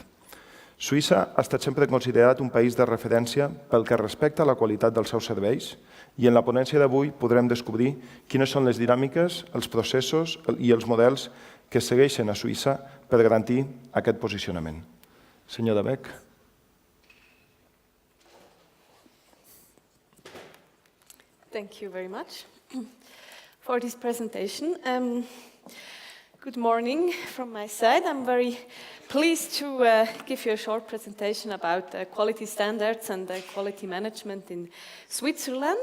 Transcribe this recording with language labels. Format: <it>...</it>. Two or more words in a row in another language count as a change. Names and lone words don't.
<ca>Suïssa ha estat sempre considerat un país de referència pel que respecta a la qualitat dels seus serveis i en la ponència d'avui podrem descobrir quines són les dinàmiques, els processos i els models que segueixen a Suïssa per garantir aquest posicionament. Senyora Beck.</ca> <en>Thank you very much for this presentation. Good morning from my side. I'm very pleased to give you a short presentation about quality standards and quality management in Switzerland.</en>